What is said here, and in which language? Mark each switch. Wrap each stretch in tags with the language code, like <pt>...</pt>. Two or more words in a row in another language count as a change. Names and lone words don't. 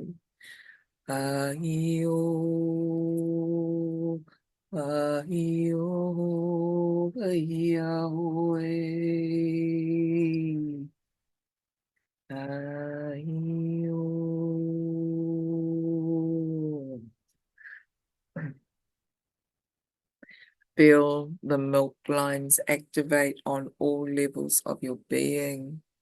<en>A i o. A i o. A ia ho e. A i o. Feel the milk lines activate on all levels of your being,</en>